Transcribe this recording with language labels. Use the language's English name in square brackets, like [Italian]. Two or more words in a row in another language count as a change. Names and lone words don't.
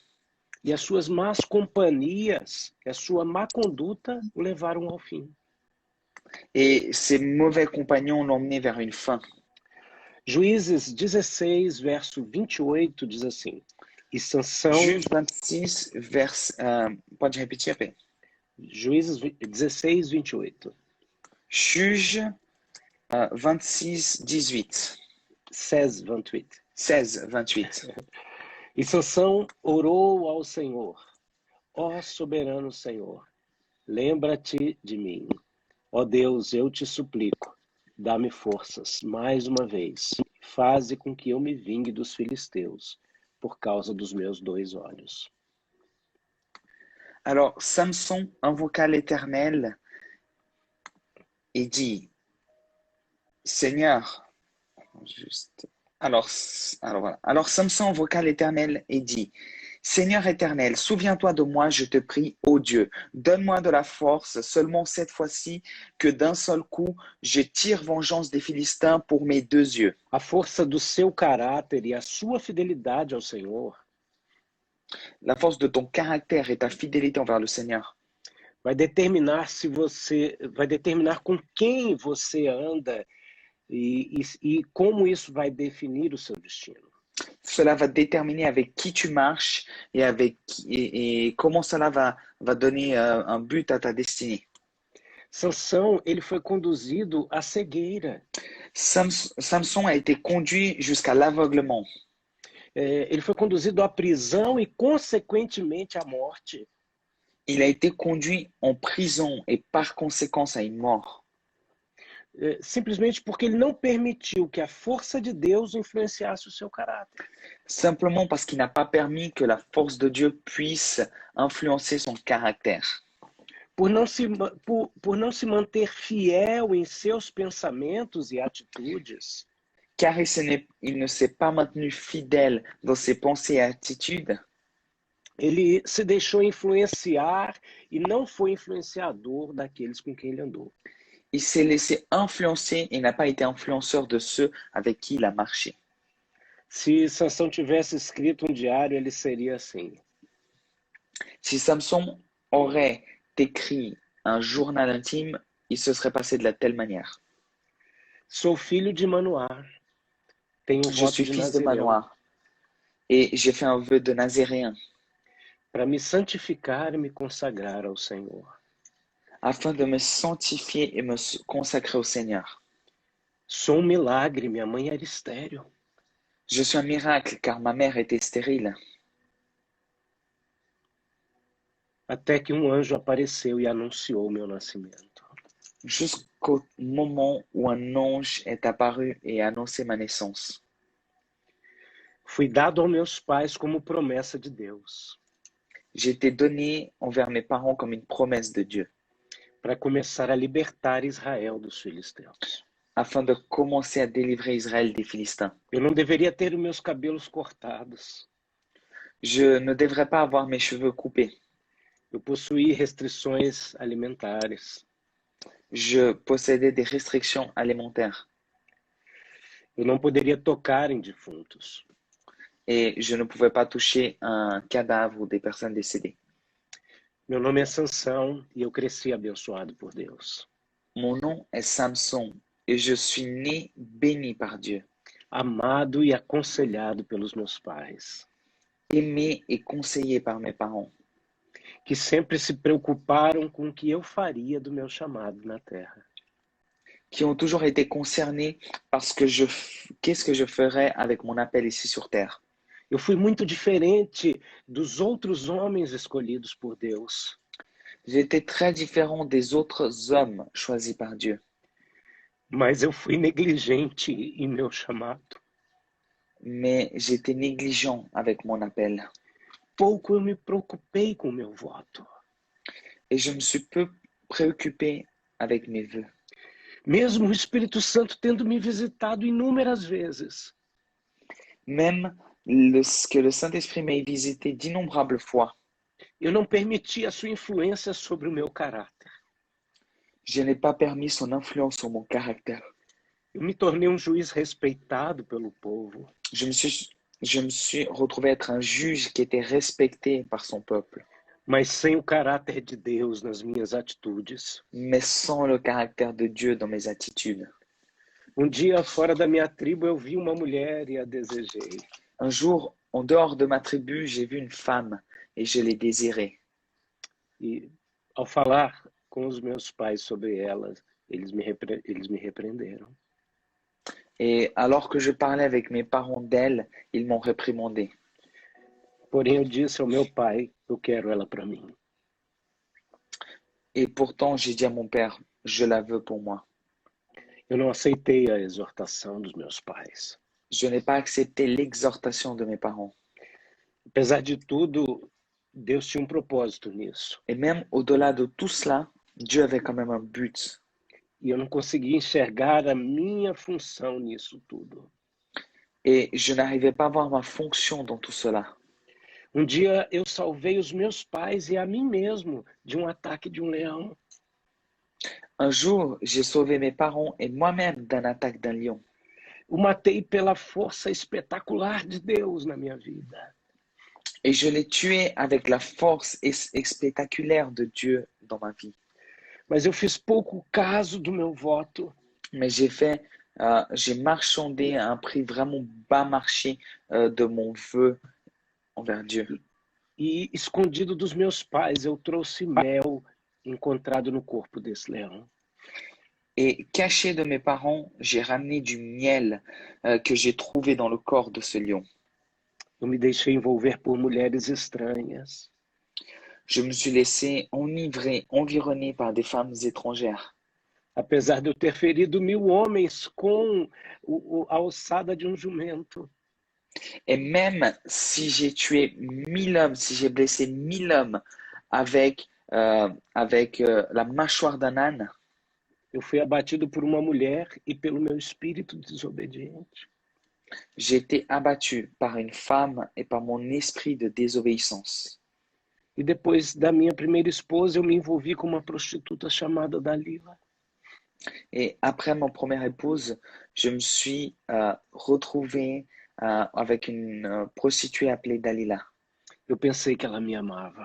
[Portuguese] E as suas más companhias, a sua má conduta o levaram ao fim. [French] Et ses mauvais compagnons l'ont mené vers une fin. [Portuguese] Juízes 16, verso 28 diz assim: E Sansão... Juízes 26, pode repetir, P? Juízes 16, 28. [French] Juge 26, 18. 16, 28. 16, 28. [Portuguese] E Sansão orou ao Senhor: Ó soberano Senhor, lembra-te de mim. Ó Deus, eu te suplico, dá-me forças mais uma vez. Faze com que eu me vingue dos filisteus, por causa dos meus 2 olhos. [French] Alors Samson invoqua l'Éternel et dit: Seigneur, Alors voilà. Alors Samson invoqua l'Éternel et dit: Seigneur éternel, souviens-toi de moi, je te prie, ô Dieu. Donne-moi de la force, seulement cette fois-ci, que d'un seul coup, je tire vengeance des Philistins pour mes 2 yeux. [Portuguese] A força do seu caráter e a sua fidelidade ao Senhor [French] La force de ton caractère et ta fidélité envers le Seigneur [Portuguese] vai determinar com quem você anda e como isso vai definir o seu destino. [French] Cela va déterminer avec qui tu marches et comment cela va donner un but à ta destinée. [Portuguese] Sansão, ele foi conduzido à cegueira. [French] Samson a été conduit jusqu'à l'aveuglement. [Portuguese] Ele foi conduzido à prisão e, consequentemente, à morte. [French] Il a été conduit en prison et par conséquence à une mort. [Portuguese] Simplesmente porque ele não permitiu que a força de Deus influenciasse o seu caráter. [French] Simplement parce qu'il n'a pas permis que la force de Dieu puisse influencer son caractère. [Portuguese] Por não se manter fiel em seus pensamentos e atitudes. [French] Car il ne s'est pas maintenu fidèle dans ses pensées et attitudes. [Portuguese] Ele se deixou influenciar e não foi influenciador daqueles com quem ele andou. [French] Il s'est laissé influencer et n'a pas été influenceur de ceux avec qui il a marché. [Portuguese] Se Sansão tivesse escrito um diário, ele seria assim. [French] Si Samson aurait écrit un journal intime, il se serait passé de la telle manière. [Portuguese] Sou filho de Manoá. Tenho [French] Je [Portuguese] voto [French] suis [Portuguese] de [French] fils de [Portuguese] Nazireu. [French] Manoah et j'ai fait un vœu de nazaréen [Portuguese] Para me santificar e me consagrar ao Senhor. [French] afin de me sanctifier et me consacrer au Seigneur. [Portuguese] Sou um milagre, minha mãe era estéril. [French] Je suis un miracle car ma mère était stérile. [Portuguese] Até que um anjo apareceu e anunciou o meu nascimento. [French] Jusqu'au moment où un ange est apparu et a annoncé ma naissance. [Portuguese] Fui dado aos meus pais como promessa de Deus. [French] J'ai été donné envers mes parents comme une promesse de Dieu, [Portuguese] Para começar a libertar Israel dos filisteus. [French] afin de commencer à délivrer Israël des Philistins. [Portuguese] Eu não deveria ter os meus cabelos cortados. [French] Je ne devrais pas avoir mes cheveux coupés. [Portuguese] Eu possuí restrições alimentares. [French] Je possédais des restrictions alimentaires [Portuguese] Eu não poderia tocar em defuntos. [French] et je ne pouvais pas toucher un cadavre ou des personnes décédées. [Portuguese] Meu nome é Sansão e eu cresci abençoado por Deus. [French] Mon nom est Samson et je suis né béni par Dieu, [Portuguese] Amado e aconselhado pelos meus pais, [French] aimé et conseillé par mes parents, [Portuguese] que sempre se preocuparam com o que eu faria do meu chamado na terra. [French] qui ont toujours été concernés parce que qu'est-ce que je ferais avec mon appel ici sur terre. [Portuguese] Eu fui muito diferente dos outros homens escolhidos por Deus. [French] J'étais très différent des autres hommes choisis par Dieu, [Portuguese] Mas eu fui negligente em meu chamado. [French] mais j'étais négligent avec mon appel [Portuguese] Pouco eu me preocupei com o meu voto. [French] et je me suis peu préoccupé avec mes vœux. [Portuguese] Mesmo o Espírito Santo tendo me visitado inúmeras vezes, [French] Même que le Saint-Esprit m'ait visité d'innombrables fois, [Portuguese] eu não permiti a sua influência sobre o meu caráter. [French] je n'ai pas permis son influence sur mon caractère. [Portuguese] Eu me tornei um juiz respeitado pelo povo. [French] Je me suis retrouvé être un juge qui était respecté par son peuple, [Portuguese] Mas sem o caráter de Deus nas minhas atitudes. [French] mais sans le caractère de Dieu dans mes attitudes. [Portuguese] Dia, fora da minha tribo, eu vi uma mulher e a desejei. [French] Un jour, en dehors de ma tribu, j'ai vu une femme et je l'ai désirée. [Portuguese] E ao falar com os meus pais sobre ela, eles me repreenderam. [French] Et alors que je parlais avec mes parents d'elle, ils m'ont réprimandé. [Portuguese] Porém, eu disse ao meu pai, eu quero ela para mim. [French] Et pourtant, j'ai dit à mon père, je la veux pour moi. [Portuguese] Eu não aceitei a exortação dos meus pais. [French] Je n'ai pas accepté l'exhortation de mes parents. [Portuguese] Apesar de tudo, Deus tinha propósito nisso. [French] Et même au-delà de tout cela, Dieu avait quand même un but. [Portuguese] E eu não conseguia enxergar a minha função nisso tudo. [French] Et je n'arrivais pas à voir ma fonction dans tout cela. [Portuguese] Dia, eu salvei os meus pais e a mim mesmo de ataque de leão. [French] Un jour, j'ai sauvé mes parents et moi-même d'un attaque d'un lion. [Portuguese] O matei pela força espetacular de Deus na minha vida. [French] Et je l'ai tué avec la force spectaculaire de Dieu dans ma vie. [Portuguese] Mas eu fiz pouco caso do meu voto. [French] Mais j'ai marchandé à un prix vraiment bas marché de mon vœu envers Dieu. [Portuguese] E escondido dos meus pais, eu trouxe mel encontrado no corpo desse leão. [French] Et caché de mes parents, j'ai ramené du miel que j'ai trouvé dans le corps de ce lion. [Portuguese] Eu me deixei envolver por mulheres estranhas. [French] Je me suis laissé environner par des femmes étrangères. [Portuguese] Apesar de eu ter ferido 1000 homens com a alçada de um jumento. [French] Et même si j'ai tué 1000 hommes, si j'ai blessé 1000 hommes avec la mâchoire d'un âne, [Portuguese] Eu fui abatido por uma mulher e pelo meu espírito desobediente. [French] j'ai été abattu par une femme et par mon esprit de désobéissance. [Portuguese] E depois da minha primeira esposa, eu me envolvi com uma prostituta chamada Dalila. [French] Et après mon première épouse, je me suis retrouvé avec une prostituée appelée Dalila. [Portuguese] Eu pensei que ela me amava.